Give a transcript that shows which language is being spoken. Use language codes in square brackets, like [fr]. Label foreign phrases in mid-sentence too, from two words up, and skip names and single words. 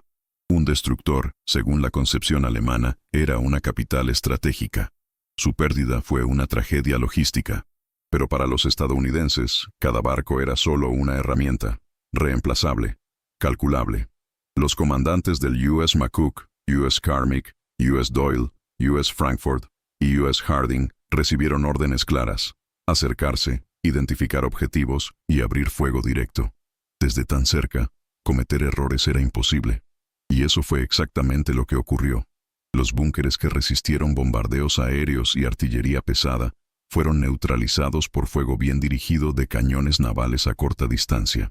[es] Un destructor, según la concepción alemana, era una capital estratégica. Su pérdida fue una tragedia logística. Pero para los estadounidenses, cada barco era solo una herramienta, reemplazable, calculable. Los comandantes del U.S. McCook, U.S. Carmick, U.S. Doyle, U.S. Frankfurt y U.S. Harding recibieron órdenes claras: acercarse, identificar objetivos y abrir fuego directo. Desde tan cerca, cometer errores era imposible. Y eso fue exactamente lo que ocurrió. Los búnkeres que resistieron bombardeos aéreos y artillería pesada fueron neutralizados por fuego bien dirigido de cañones navales a corta distancia.